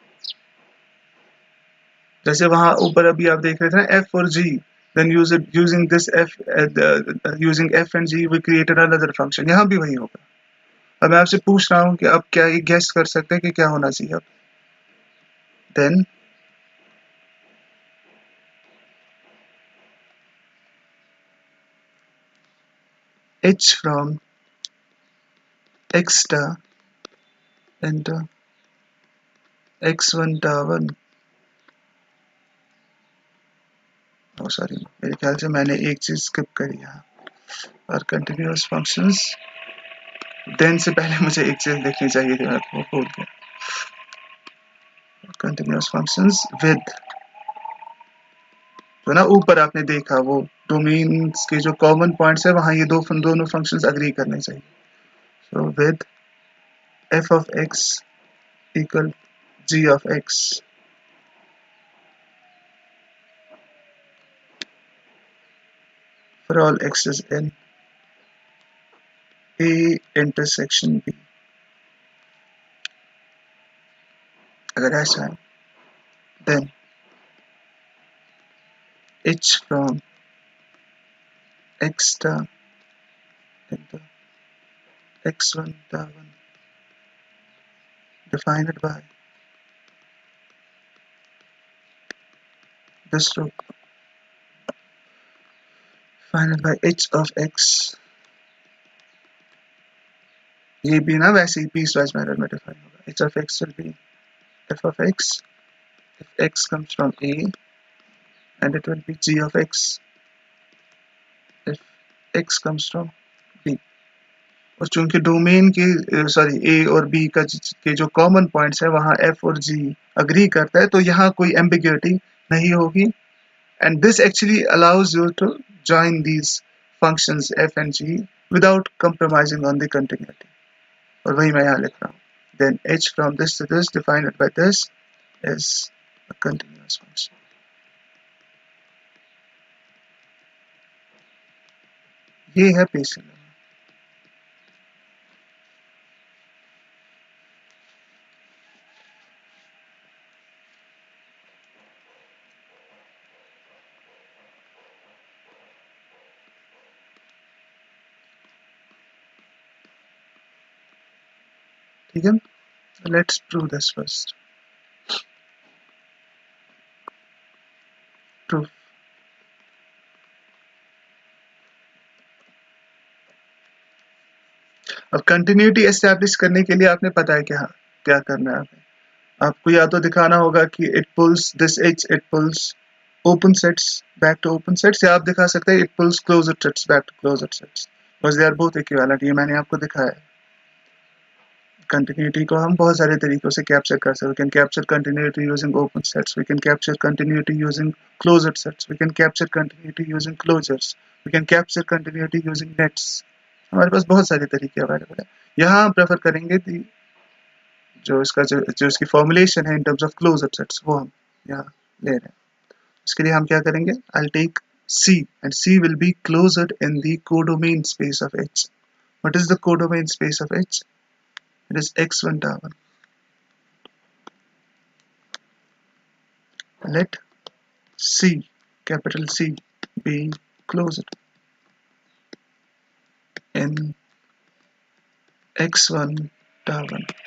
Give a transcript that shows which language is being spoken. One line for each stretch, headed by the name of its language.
Hindi: जैसे वहां ऊपर अभी आप देख रहे थे ना f और g,
English: then using this f using f and g we created another function,
Hindi: यहाँ भी वही होगा। अब मैं आपसे पूछ रहा हूँ कि अब क्या ये गेस कर सकते हैं कि क्या होना चाहिए अब?
English: then h from x star into x1 1,
Hindi: O sorry मेरे ख्याल से मैंने एक चीज स्किप करी यहाँ, और कंटिन्यूअस फंक्शंस देन से पहले मुझे एक चीज देखनी चाहिए थी, मैं वो भूल गया।
English: continuous functions with,
Hindi: तो ना ऊपर आपने देखा वो डोमेन्स के जो कॉमन पॉइंट्स है वहां ये दोनों फंक्शंस अग्री करने चाहिए।
English: so with f of x equal g of x for all x's in a intersection b,
Hindi: अगर ऐसा है
English: then h from x star into x1 1 defined by this row defined by h of x,
Hindi: ये भी ना वैसे ही piece wise manner में define होगा।
English: h of x will be f of x if x comes from a, and it will be g of x if x comes from b।
Hindi: और चूंकि domain के sorry a और b का के जो common points है वहां f और g अग्री करता है, तो यहाँ कोई एम्बिग्युइटी नहीं होगी,
English: and this actually allows you to join these functions f and g without compromising on the continuity,
Hindi: और वही मैं यहाँ लिख रहा हूँ।
English: then h from this to this defined by this is a continuous function।
Hindi: ये है बेसिक लेमा। ठीक है,
English: let's prove this first।
Hindi: proof, अब कंटिन्यूटी एस्टैब्लिश करने के लिए आपने पता है क्या क्या करना है आपको या तो दिखाना होगा कि
English: it pulls this H, it pulls open sets
Hindi: back to open sets, या आप दिखा सकते हैं
English: it pulls closed sets
Hindi: back to closed sets, बस
English: They are both equivalent.
Hindi: ये मैंने आपको दिखाया है। कंटिन्यूटी को हम बहुत सारे तरीकों से कैप्चर कर सकते हैं।
English: We can capture continuity using open sets, we can capture continuity using closed sets, we can capture continuity using closures, we can capture continuity using nets.
Hindi: हमारे पास बहुत सारे तरीके अवेलेबल है। यहाँ हम प्रेफर करेंगे जो इसकी फॉर्मुलेशन है
English: in terms of closed sets
Hindi: वो हम यहाँ ले रहे हैं। इसके लिए हम क्या करेंगे,
English: I'll take C and C will be closed in the codomain space of H। What is the codomain space of H? It is x1 1। Let C, capital C, be closed in x1 1।